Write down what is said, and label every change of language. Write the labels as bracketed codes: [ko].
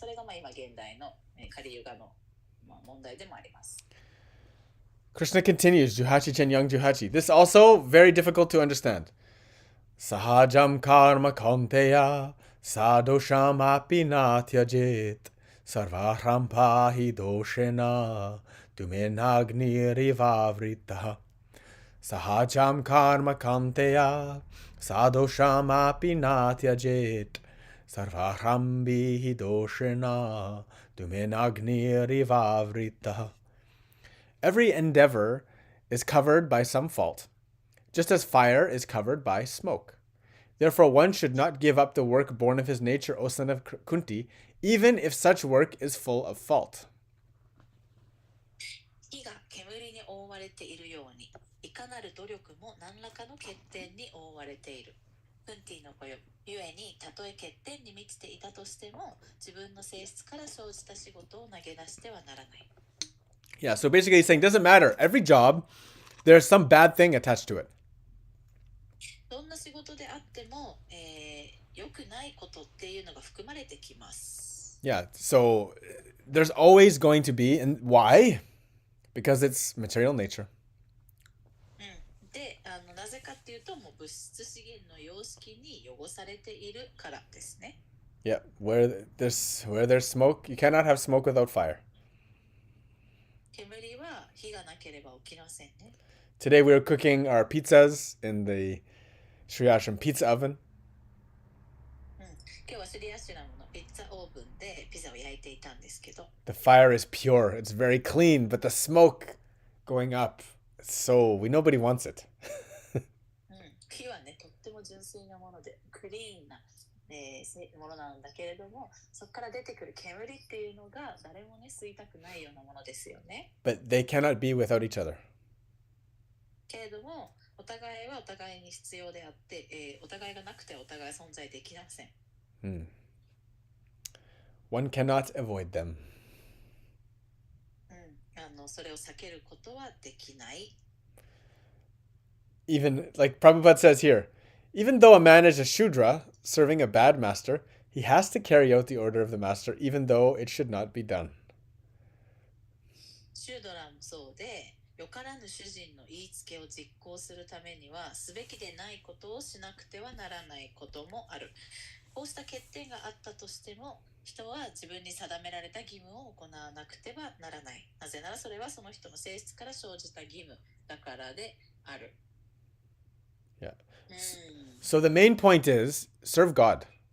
[ja] それが今現代のカリユガの問題でもあります。 [en] Krishna continues, Juhachi Chen Young Juhachi. This is also very difficult to understand. [sa] Sahajam karma kaunteya sadosham api na tyajit sarvahram pahi doshena tumenagnirivavritaha. Sahajam karma kaunteya sadosham api na tyajit sarvahram bihi doshena tumenagnirivavritaha. [en] Every endeavor is covered by some fault, just as fire is covered by smoke. Therefore, one should not give up the work born of his nature, O son of Kunti, even if such work is full of fault. [ja] 火が煙に覆われているように、いかなる努力も何らかの欠点に覆われている。クンティの子よ、ゆえにたとえ欠点に満ちていたとしても、自分の性質から生じた仕事を投げ出してはならない。 [en] Yeah, so basically he's saying, doesn't matter. Every job, there's some bad thing attached to it. [ja] どんな仕事であっても、良くないことっていうのが含まれてきます。 [en] Yeah, so there's always going to be, and why? Because it's material nature. [ja] で、なぜかっていうと、もう物質資源の様式に汚されているからですね。 [en] Yeah, where there's smoke, you cannot have smoke without fire. [ja] 煙は火がなければ起きませんね。 [en] Today we were cooking our pizzas in the Sri Ashram pizza oven. [ja] 今日はシリアシュラムのピッツァオーブンでピザを焼いていたんですけど、 [en] The fire is pure. It's very clean, but the smoke going up, nobody wants it. [ja] 火はね、とっても純粋なもので、クリーンな、ものなんだけれども、そこから出てくる煙っていうのが誰もね、吸いたくないようなものですよね。 [en] But they cannot be without each other. [ja] けれども、お互いはお互いに必要であって、お互いがなくてお互い存在できません。 [en] One cannot avoid them. [ja] それを避けることはできない。 [en] Even, like Prabhupada says here, even though a man is a Shudra serving a bad master, he has to carry out the order of the master, even though it should not be done. [ja] シュードラもそうで、よからぬ主人の言いつけを実行するためには、すべきでないことをしなくてはならないこともある。こうした欠点があったとしても、人は自分に定められた義務を行わなくてはならない。なぜならそれはその人の性質から生じた義務だからである。 [en] Yeah. So the main point is serve God.